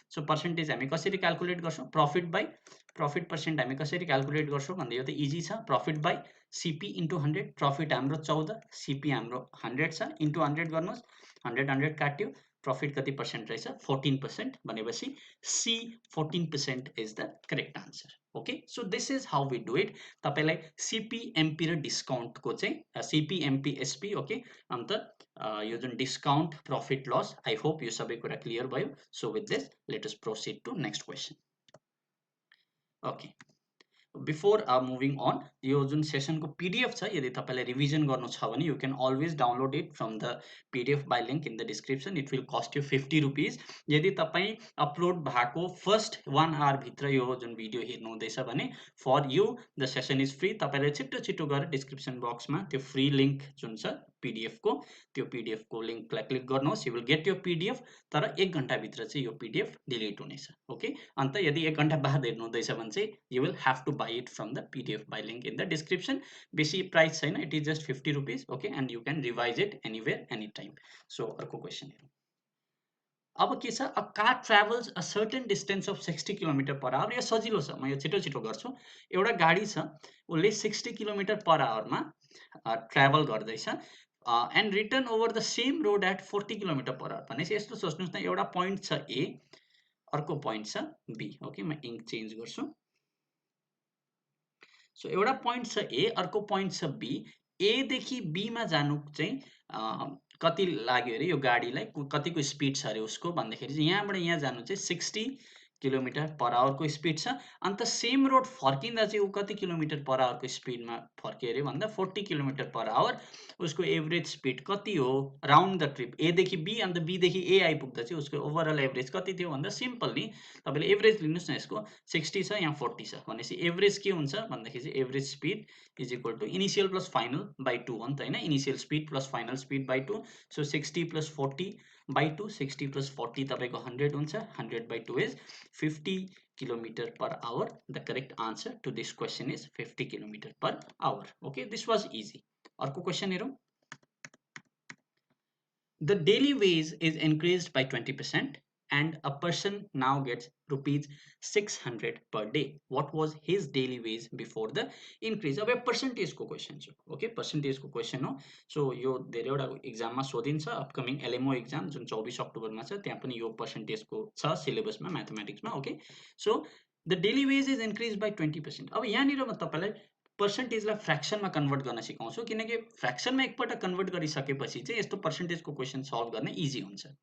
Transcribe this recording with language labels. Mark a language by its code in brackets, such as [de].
[ne] So percentage हामी कसरी calculate गर्छौँ प्रफिट बाई प्रफिट पर्सेन्ट हामी कसरी क्याल्कुलेट गर्छौँ भन्दा यो त इजी छ, profit by CP into 100, profit हाम्रो 14 सिपी हाम्रो 100 छ इन्टु 100 गर्नुहोस्, 100 100 काट्यो, प्रफिट कति पर्सेन्ट रहेछ 14% भनेपछि C 14% is the correct answer. Okay, [en] So this is how we do it. [ne] तपाईँलाई सिपी एमपी र डिस्काउन्टको चाहिँ सिपी एमपी एसपी ओके, अन्त यो जुन discount profit loss I hope यो सबै कुरा क्लियर भयो। [en] So with this let us proceed to next question. Okay, [ne] before moving on, यो जुन सेसनको पिडिएफ छ, यदि तपाईँलाई रिभिजन गर्नु छ भने [en] You can always download it from the PDF buy link in the description. It will cost you 50 rupees. [ne] यदि तपाईँ अपलोड भएको फर्स्ट 1 आवरभित्र यो जुन भिडियो हेर्नु हुँदैछ भने [en] For you the session is free. [ne] तपाईँले छिट्टो छिट्टो गएर डिस्क्रिप्सन बक्समा त्यो फ्री लिङ्क जुन छ पिडिएफको, त्यो पिडिएफको लिङ्कलाई क्लिक गर्नुहोस्. यु विल गेट यो पिडिएफ. तर 1 घण्टाभित्र चाहिँ यो पिडिएफ डिलिट हुनेछ. [en] Okay. [ne] अन्त यदि 1 घण्टा बाद हेर्नु हुँदैछ भने चाहिँ [en] You will have to buy it from the PDF buy link in the description. [ne] बेसी प्राइस छैन, [en] It is just 50 rupees. Okay. And you can revise it anywhere any time. [ne] So अर्को क्वेसन हेरौँ. अब के छ, [en] A car travels a certain distance of 60 kilometre per hour. [ne] यो सजिलो छ, म यो छिटो छिटो गर्छु. एउटा गाडी छ, उसले 60 किलोमिटर पर आवरमा ट्राभल गर्दैछ [en] And return over the same road at 40 kilometre per hour. [ne] भनेपछि यस्तो सोच्नुहोस् न, एउटा पोइन्ट छ ए, अर्को पोइन्ट छ बी. ओके, म इङ्क चेन्ज गर्छु. सो एउटा पोइन्ट छ ए, अर्को पोइन्ट छ बी. ए देखि बी मा जानु चाहिँ कति लाग्यो अरे यो गाडीलाई, कतिको स्पिड छ अरे उसको भन्दाखेरि चाहिँ यहाँबाट यहाँ जानु चाहिँ 60 किलोमिटर पर आवरको स्पिड छ. अन्त सेम रोड फर्किँदा चाहिँ ऊ कति किलोमिटर पर आवरको स्पिडमा फर्क्यो अरे भन्दा 40 किलोमिटर पर आवर. उसको एभरेज स्पिड कति हो राउन्ड द ट्रिप, ए देखि बी अन्त बी देखि ए आइपुग्दा चाहिँ उसको ओभरअल एभरेज कति थियो भन्दा सिम्पल नि तपाईँले एभरेज लिनुहोस् न. यसको 60 छ, यहाँ 40 छ भनेपछि एभरेज के हुन्छ भन्दाखेरि चाहिँ [en] average speed is equal to initial plus final by 2 [ne] हो नि त होइन. [en] Initial speed plus final speed by 2. So 60 plus 40 by 2, 60 plus 40 [ne] तपाईँको 100 हुन्छ. [en] 100 by 2 is 50 kilometre per hour. The correct answer to this question is 50 kilometre per hour. Okay, this was easy. [ne] अर्को question हेरौँ. [en] The daily wage is increased by 20% and a person now gets rupees 600 per day. What was his daily wage before the increase? [ne] अब यो percentage को question छ. Okay, percentage को question हो. So यो धेरैवटा एक्जाममा सोधिन्छ. अपकमिङ एलएमओ एक्जाम जुन 24 अक्टोबरमा छ त्यहाँ पनि यो पर्सेन्टेजको छ सिलेबसमा म्याथमेटिक्समा. [en] Okay, so the daily wage is increase by 20%. [ne] अब यहाँनिर म तपाईँलाई पर्सेन्टेजलाई फ्र्याक्सनमा कन्भर्ट गर्न सिकाउँछु, किनकि फ्र्याक्सनमा एकपल्ट कन्भर्ट गरिसकेपछि चाहिँ यस्तो पर्सेन्टेजको क्वेसन सल्भ गर्न इजी हुन्छ.